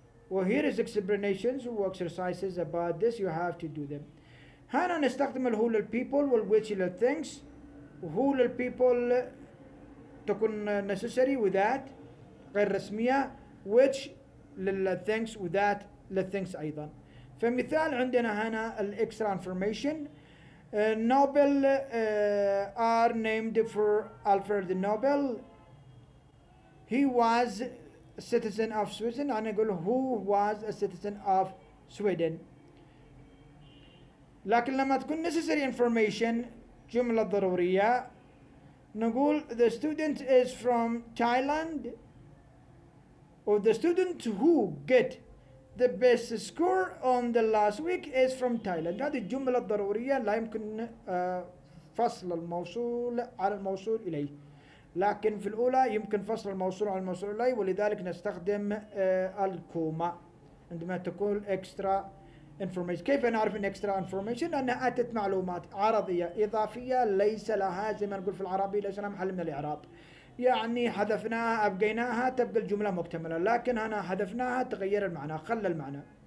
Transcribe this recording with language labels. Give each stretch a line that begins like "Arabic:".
English: وهير is explanations و exercises about this you have to do them.
Arabic: هنا نستخدم الهو للبيبل والويتش للثينكس. وهو للبيبل تكون necessary with that غير رسمية which للthings وذات للthings أيضا. فمثال عندنا هنا الإكسترا information.
English: Nobel are named for Alfred Nobel. He was a citizen of Sweden. أنا أقول who was a citizen of Sweden. لكن لما تكون necessary information جملة ضرورية نقول the student is from Thailand or the student who get the best score on the last week is from Thailand.
Arabic: هذه الجملة الضرورية لا يمكن فصل الموصول على الموصول إليه، لكن في الأولى يمكن فصل الموصول على الموصول إليه، ولذلك نستخدم الكوما عندما تقول extra information. كيف نعرف ان extra information؟ لأنها أتت معلومات عرضية إضافية ليس لها زي ما نقول في العربي ليس لها محل من الإعراب، يعني حذفناها أبقيناها تبقى الجملة مكتملة، لكن أنا حذفناها تغير المعنى خلى المعنى.